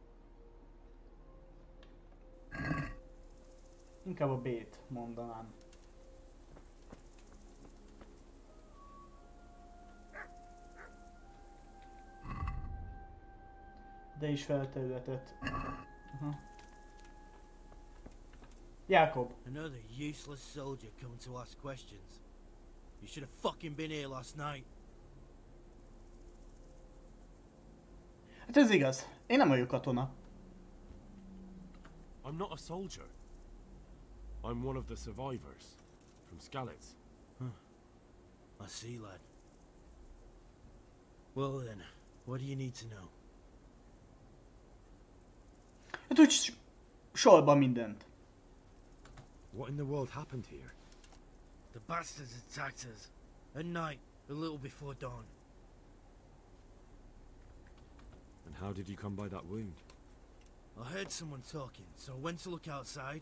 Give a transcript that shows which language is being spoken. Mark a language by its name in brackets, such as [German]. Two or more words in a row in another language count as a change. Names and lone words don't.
[Hungarian] Inkább a B-t mondanám. De is felterületet. Jakob. [English] Another useless soldier coming to ask questions. You should have fucking been here last night. [Hungarian] Hát ez igaz. Én nem vagyok katona. [English] I'm not a soldier. I'm one of the survivors from Skalitz. I see, lad. Well then, what do you need to know? [Hungarian] Hát úgy sorban mindent. [English] What in the world happened here? The bastards attacked us. At night, a little before dawn. And how did you come by that wound? I heard someone talking, so I went to look outside.